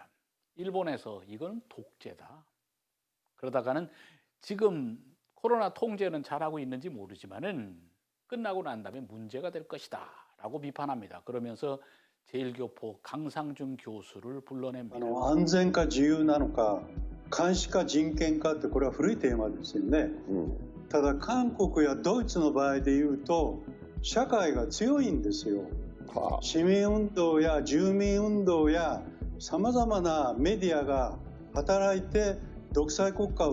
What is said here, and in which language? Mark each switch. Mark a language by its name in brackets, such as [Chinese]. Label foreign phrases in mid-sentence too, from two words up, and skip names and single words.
[Korean] 일본에서 이건 독재다. 그러다가는 지금 코로나 통제는 잘하고 있는지 모르지만은 끝나고 난 다음에 문제가 될 것이다 라고 비판합니다. 그러면서 제일교포 강상준 교수를 불러냅니다. [Japanese] 安全か自由なのか監視か人権かってこれは古いテーマですよね、ただ韓国やドイツの場合でいうと社会が強いんですよ、市民運動や住民運動やさまざまなメディアが働いて独裁国家を